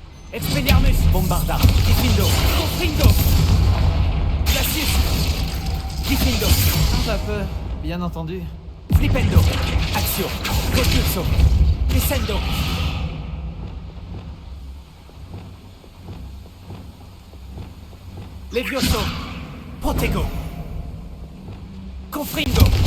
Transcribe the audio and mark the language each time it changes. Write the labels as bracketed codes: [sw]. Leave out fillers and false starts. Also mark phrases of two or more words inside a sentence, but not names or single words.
[fr] Expelliarmus. Bombarda. Diffindo. Confrindo. Glacius. Diffindo. Pas peur, bien entendu. Flipendo. Axio. Propulso. Descendo. Levioso. Protego. Confrindo.